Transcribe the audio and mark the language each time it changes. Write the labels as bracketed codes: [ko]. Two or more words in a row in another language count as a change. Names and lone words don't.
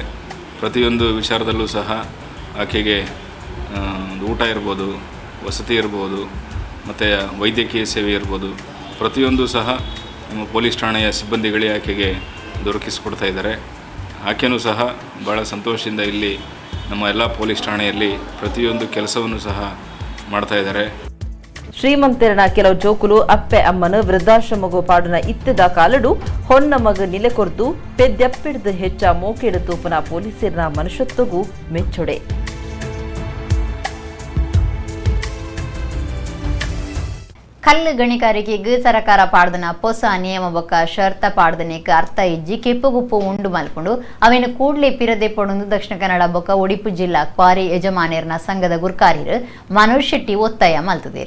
[kn] ಪ್ರತಿಯೊಂದು ವಿಚಾರದಲ್ಲೂ ಸಹ ಆಕೆಗೆ ಊಟ ಇರ್ಬೋದು, ವಸತಿ ಇರ್ಬೋದು, ಮತ್ತು ವೈದ್ಯಕೀಯ ಸೇವೆ ಇರ್ಬೋದು, ಪ್ರತಿಯೊಂದು ಸಹ ಪೊಲೀಸ್ ಠಾಣೆಯ ಸಿಬ್ಬಂದಿಗಳೇ ಆಕೆಗೆ ದೊರಕಿಸಿಕೊಡ್ತಾ ಇದ್ದಾರೆ. ಆಕೆಯೂ ಸಹ ಭಾಳ ಸಂತೋಷದಿಂದ ಇಲ್ಲಿ ನಮ್ಮ ಎಲ್ಲ ಪೊಲೀಸ್ ಠಾಣೆಯಲ್ಲಿ ಪ್ರತಿಯೊಂದು ಕೆಲಸವನ್ನು ಸಹ ಮಾಡ್ತಾ ಇದ್ದಾರೆ. [tcy] ಶ್ರೀಮಂತರನ ಕೆಲವು ಜೋಕುಲು ಅಪ್ಪೆ ಅಮ್ಮನ ವೃದ್ಧಾಶ್ರಮಗು ಪಾಡುನ ಇತ್ತದ ಕಾಲಡು ಹೊನ್ನ ಮಗ ನಿಲೆಕೊರ್ದು ಪೆದ್ದೆಪ್ಪಿಡ್ದು ಹೆಚ್ಚ ಮೋಕೆಡು ತೂಪನ ಪೊಲೀಸರ ಮನುಷ್ಯತ್ವಗೂ ಮೆಚ್ಚೊಡೆ. ಕಲ್ಲು ಗಣಿಗಾರಿಕೆಗೆ ಸರಕಾರ ಪಾಡ್ದನ ಹೊಸ ನಿಯಮ ಬೊಕ್ಕ ಶರ್ತ ಪಾಡ್ದನೆಕ್ ಅರ್ಥ ಇಜ್ಜಿ ಕೆಪ್ಪುಗುಪ್ಪು ಉಂಡು ಮಲ್ಕೊಂಡು ಅವೇನು ಕೂಡ್ಲೆ ಪಿರದೆ ಪೊಡೊಂದು ದಕ್ಷಿಣ ಕನ್ನಡ ಬೊಕ್ಕ ಉಡುಪಿ ಜಿಲ್ಲಾ ಕ್ವಾರಿ ಯಜಮಾನಿಯರ್ನ ಸಂಘದ ಗುರ್ಕಾರಿರು ಮನೋಜ್ ಶೆಟ್ಟಿ ಒತ್ತಾಯ ಮಲ್ತದೇರು.